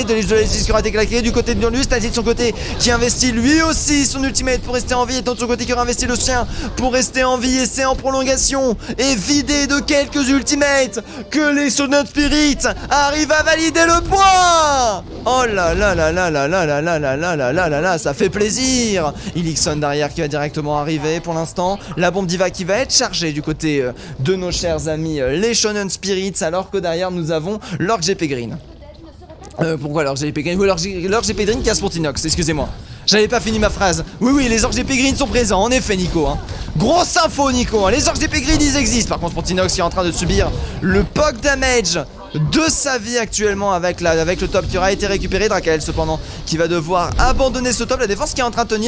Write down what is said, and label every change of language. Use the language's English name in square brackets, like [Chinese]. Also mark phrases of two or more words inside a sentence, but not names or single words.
[French] De justice qui aura été claqué du côté de Nurlus. Nati de son côté qui investit lui aussi son ultimate pour rester en vie. Et de son côté qui aura investi le sien pour rester en vie. Et c'est en prolongation et vidé de quelques ultimates que les Shonen Spirit arrivent à valider le point. Oh là là là là là là là là là là là là là là, ça fait plaisir. Elixon derrière qui va directement arriver pour l'instant. La bombe diva qui va être chargée du côté de nos chers amis les Shonen Spirits, alors que derrière nous avons Lord GP Green. Pourquoi Lord GP Green? Ou Lord GP Green qui a Sportinox, excusez-moi. J'avais pas fini ma phrase. Oui, les Orcs GP Green sont présents, en effet, Nico. Hein. Grosse info, Nico. Hein. Les Orcs GP Green, ils existent. Par contre, Sportinox qui est en train de subir le [English] poke damage [French] de sa vie actuellement avec le top qui aura été récupéré. Dracael cependant qui va devoir abandonner ce top. La défense qui est en train de tenir.